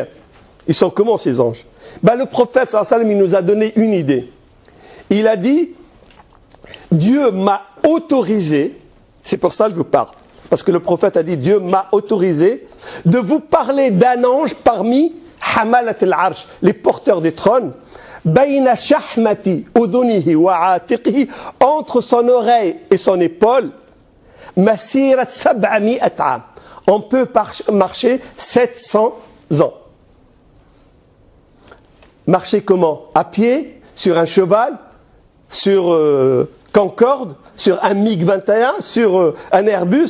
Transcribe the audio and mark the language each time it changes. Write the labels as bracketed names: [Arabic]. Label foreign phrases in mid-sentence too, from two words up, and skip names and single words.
[French] Ils sont comment ces anges? Ben, le prophète [Arabic] صلى الله عليه وسلم, [French] il nous a donné une idée. Il a dit, Dieu m'a autorisé, c'est pour ça que je vous parle, parce que le prophète a dit, Dieu m'a autorisé de vous parler d'un ange parmi [Arabic] حملة العرش, [French] les porteurs des trônes, [Arabic] بين شحمة أذنه وعاتقه, [French] entre son oreille et son épaule, [Arabic] مسيرة سبعمائة عام. [French] On peut marcher 700 ans. Marcher comment? À pied, sur un cheval, sur Concorde, sur un MiG-21, sur un Airbus.